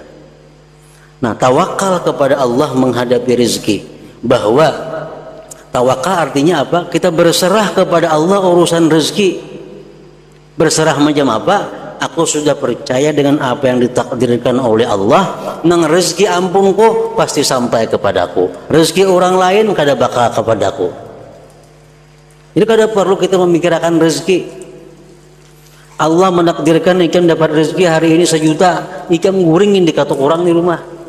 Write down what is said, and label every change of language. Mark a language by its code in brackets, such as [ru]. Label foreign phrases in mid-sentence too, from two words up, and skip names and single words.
[id] Nah, tawakal kepada Allah menghadapi rezeki. Bahwa tawakal artinya apa? Kita berserah kepada Allah urusan rezeki. Berserah macam apa? Aku sudah percaya dengan apa yang ditakdirkan oleh Allah. [bjn] Nang rezeki ampunku pasti sampai kepadaku. Rezeki orang lain kada bakal kepadaku. Jadi kada perlu kita memikirkan rezeki. Allah menakdirkan ikam dapat rezeki hari ini 1 juta, ikam guringin di katok orang di rumah.